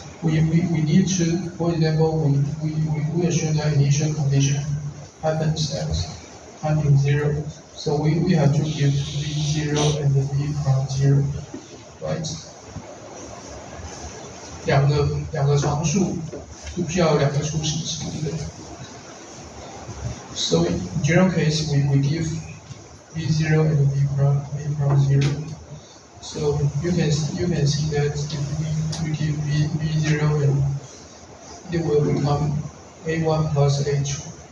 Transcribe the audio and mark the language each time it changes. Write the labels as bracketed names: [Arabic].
[English] We need to, for example, we assume that initial condition happens at time in 0. So we have to give v0 and v prime 0, right? [Chinese] 两个常数就需要有两个初始值，对不对？ [English] So in general case, we give v0 and v prime 0. So you can see that if we give v0 and it will become a1 plus a2.